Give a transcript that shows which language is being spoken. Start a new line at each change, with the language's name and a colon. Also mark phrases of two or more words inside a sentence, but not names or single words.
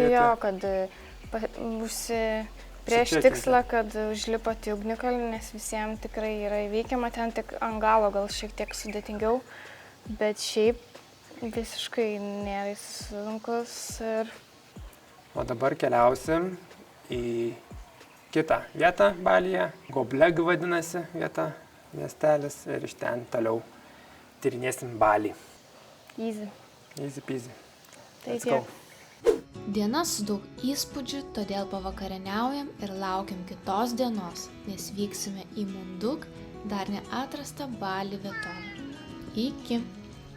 Lithuanian: tokį jo, kad prieš tikslą, kad užlipot į ugnikalnį, nes visiems tikrai yra įveikiama, ten tik ant galo gal šiek tiek sudėtingiau, bet šiaip visiškai nėra sunkus. O dabar keliausim į kitą vietą Balyje, Gobleg vadinasi vieta, miestelis, ir iš ten toliau tyrinėsim Balį.
English: Easy. Easy peasy.
Lithuanian: Tai
English: Let's go.
Lithuanian: Diena su daug įspūdžių, todėl pavakarieniaujam ir laukiam kitos dienos, nes vyksime į Munduk, dar neatrastą Balį vietovę. Iki.